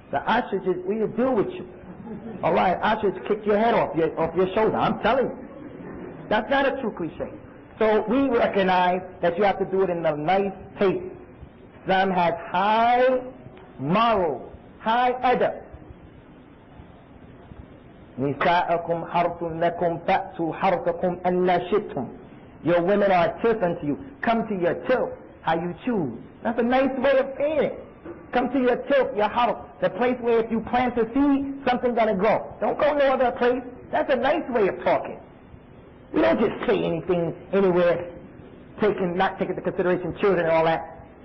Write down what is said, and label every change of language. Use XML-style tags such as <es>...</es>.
<en>The ostriches will deal with you. Alright, ostrich kick your head off your shoulder. I'm telling you. That's not a true cliche. So we recognize that you have to do it in a nice taste. Islam has high morals, high adab.</en> <ar>نساءكم حرث لكم فأتوا حرثكم أن شئتم.</ar> <en>Your women are a tilth unto you. Come to your tilth, how you choose. That's a nice way of saying it. Come to your tilth, your house, the place where if you plant a seed, something's gonna grow. Don't go no other place. That's a nice way of talking. We don't just say anything anywhere, not taking into consideration children and all that.</en>